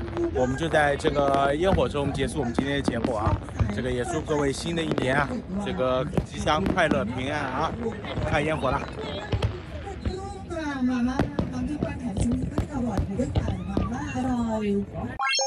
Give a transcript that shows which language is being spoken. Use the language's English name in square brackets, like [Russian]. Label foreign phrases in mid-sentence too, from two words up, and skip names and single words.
[Chinese] 我们就在这个烟火中结束我们今天的节目啊！这个也祝各位新的一年啊，这个吉祥、快乐、平安啊！看烟火了。 [Thai] มาม่าตอนที่ป้าแขกซื้อก็อร่อยด้วยกันมาม่าอร่อย